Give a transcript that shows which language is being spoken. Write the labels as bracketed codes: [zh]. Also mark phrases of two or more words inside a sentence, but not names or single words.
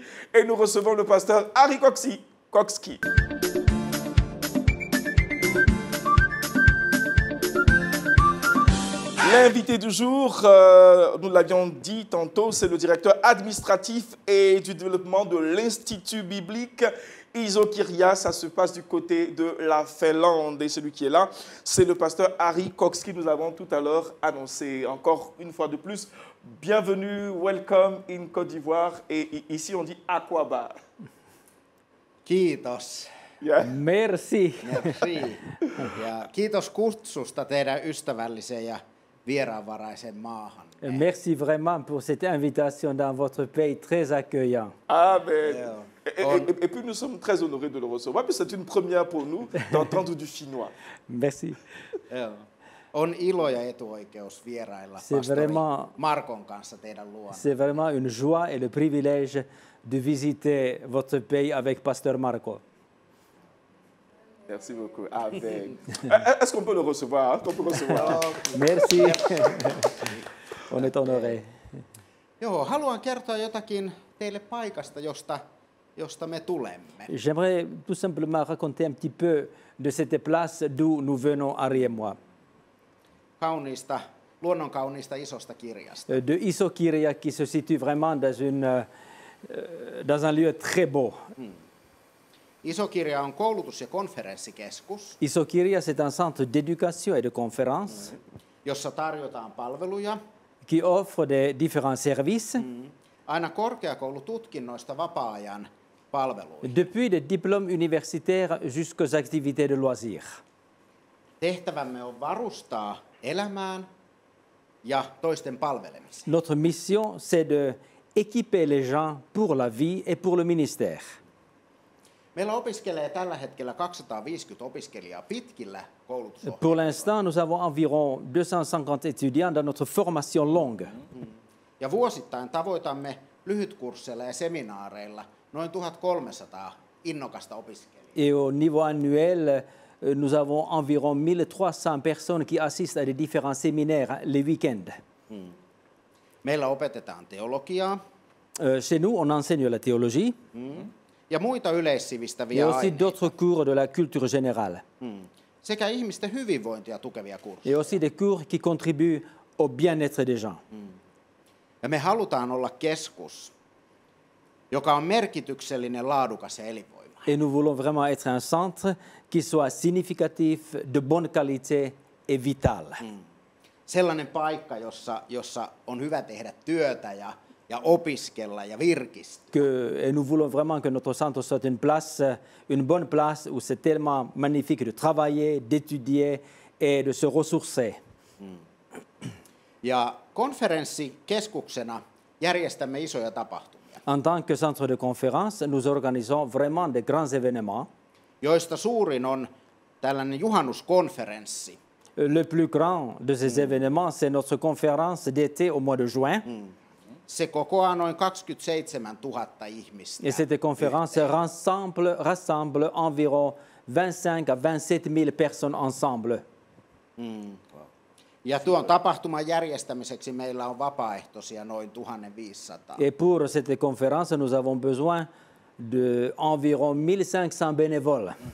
[fr] Et nous recevons le pasteur Ari Kokski. L'invité du jour, nous l'avions dit tantôt, c'est le directeur administratif et du développement de l'Institut biblique Iso-Kyria. Ça se passe du côté de la Finlande. Et celui qui est là, c'est le pasteur Ari Kokski. Nous l'avons tout à l'heure annoncé. Encore une fois de plus, bienvenue, [en] welcome in Côte d'Ivoire. [fr] Et ici, on dit Aquaba. [fi] Kiitos. [en] Yeah. [fr] Merci. Merci. [fi] Ja kiitos kutsusta teidän ystävälliseen ja vieraanvaraisen maahan. [fr] Merci vraiment pour cette invitation dans votre pays très accueillant. Amen. Et puis nous sommes très honorés de le recevoir. Puis c'est une première pour nous d'entendre du finnois. Merci. [fi] On ilo ja etuoikeus vierailla pastori Markon kanssa teidän luona. [fr] C'est vraiment une joie et le privilège de visiter votre pays avec pasteur Marco. Merci beaucoup. Amen. Est-ce qu'on peut le recevoir? Est-ce qu'on peut recevoir? Merci. On est honoré. [fi] Joo, haluan kertoa jotakin teille paikasta, josta me tulemme. [fr] J'aimerais tout simplement raconter un petit peu de cette place d'où nous venons, Ari et moi. [fi] Kauniista, luonnonkauniista isosta kirjasta. [fr] De Iso-Kirja qui se situe vraiment dans un lieu très beau. [fi] Iso-Kirja on koulutus- ja konferenssikeskus, [fr] Iso-Kirja, c'est un centre d'éducation et de conférence [fi] jossa tarjotaan palveluja [fr] qui offre des différents services, [fi] aina korkeakoulututkinnoista vapaa-ajan palveluihin. [fr] depuis des diplômes universitaires jusqu'aux activités de loisirs. [fi] Tehtävämme on varustaa elämään ja toisten palvelemiseen. [fr] Notre mission, c'est de équiper les gens pour la vie et pour le ministère. [fi] Meillä opiskelee tällä hetkellä 250 opiskelijaa pitkillä [fr] Pour [fi] koulutusohjelmilla. [fr] l'instant, nous avons environ 250 étudiants dans notre formation longue. [fi] Ja vuosittain tavoitamme lyhytkursseilla ja seminaareilla noin 1300 innokasta opiskelijaa. [fr] Et au niveau annuel, nous avons environ 1300 personnes qui assistent à des différents séminaires les week-ends. [fi] Meillä opetetaan teologiaa [fr] Chez nous, on enseigne la théologie, [fi] ja muita [fr] mais [fi] yleissivistäviä [fr] aussi [fi] aineita [fr] d'autres cours de la culture générale. [fi] sekä ihmisten hyvinvointia tukevia kursseja. [fr] Et aussi des cours qui contribuent au bien-être des gens. [fi] Ja me halutaan olla keskus, joka on merkityksellinen, laadukas ja elinvoimainen. [fr] Et nous voulons vraiment être un centre qui soit significatif, de bonne qualité et vital. [fi] Sellainen paikka, jossa on hyvä tehdä työtä ja opiskella ja virkistyä. [fr] Et nous voulons vraiment que notre centre soit une bonne place où c'est tellement magnifique de travailler, d'étudier et de se ressourcer. [fi] Ja konferenssikeskuksena järjestämme isoja tapahtumia, [fr] En tant que centre de conférence, nous organisons vraiment de grands événements. [fi] joista suurin on tällainen juhannuskonferenssi, [fr] Le plus grand de ces événements, c'est notre conférence d'été au mois de juin. [fi] Se kokoaa noin 27 000 ihmistä. [fr] Et cette conférence rassemble environ 25 à 27 000 personnes ensemble. [fi] Ja tuon tapahtuman järjestämiseksi meillä on vapaaehtoisia noin 1500. [fr] Et pour cette conférence, nous avons besoin d'environ 1500 bénévoles.